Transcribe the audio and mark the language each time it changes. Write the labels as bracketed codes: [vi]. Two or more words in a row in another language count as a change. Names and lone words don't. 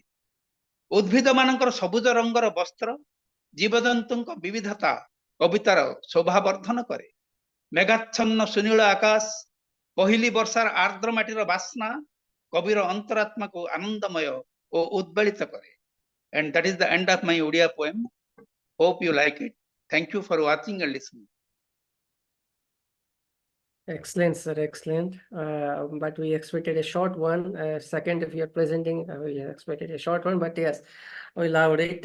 [or] ଉଦ୍ଭିଦମାନଙ୍କର ସବୁଜ ରଙ୍ଗର ବସ୍ତ୍ର ଜୀବଜନ୍ତୁଙ୍କ ବିବିଧତା କବିତାର ଶୋଭାବର୍ଦ୍ଧନ କରେ। ମେଘାଚ୍ଛନ୍ନ ସୁନୀଳ ଆକାଶ, ପହିଲି ବର୍ଷାର ଆର୍ଦ୍ର ମାଟିର ବାସ୍ନା କବିର ଅନ୍ତରାତ୍ମାକୁ ଆନନ୍ଦମୟ ଓ ଉଦ୍ବେଳିତ କରେ। [en] And that is the end of my Odia poem. Hope you like it. Thank you for watching and listening. Excellent, sir. Excellent. But we expected a short one. Second, if you're presenting, we expected a short one. But yes, we loved it.